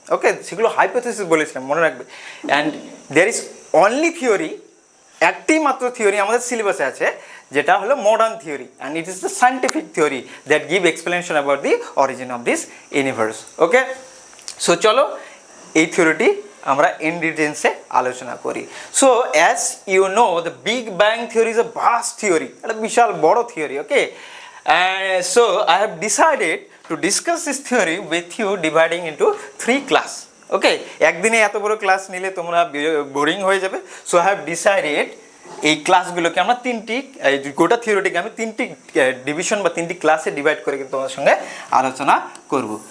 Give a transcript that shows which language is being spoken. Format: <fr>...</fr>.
<en>okay,</en> <bn>সেগুলো হাইপোথিসিস বলেছিলাম, মনে রাখবে।</bn> <en>and there is only theory,</en> <bn>একটি মাত্র থিওরি আমাদের সিলেবাসে আছে যেটা হলো modern theory,</bn> <en>And it is the scientific theory that give explanation about the origin of this universe.</en> <bn>Okay, so চলো এই থিওরিটি আমরা ইন ডিটেলসে আলোচনা করি।</bn> <en>so as you know the big bang theory is a vast theory,</en> <bn>একটা বিশাল বড় theory.</bn> <en>Okay, so I have decided to discuss this theory with you dividing into 3 class.</en> <bn>Okay, একদিনে এত বড় ক্লাস নিলে তোমরা বোরিং হয়ে যাবে। সো</bn> <en>I have decided</en> <bn>এই ক্লাসগুলোকে আমরা গোটা থিওরিটিকে আমি 3টি ডিভিশন বা 3টি ক্লাসে ডিভাইড করে কিন্তু তোমাদের সঙ্গে আলোচনা করব।</bn>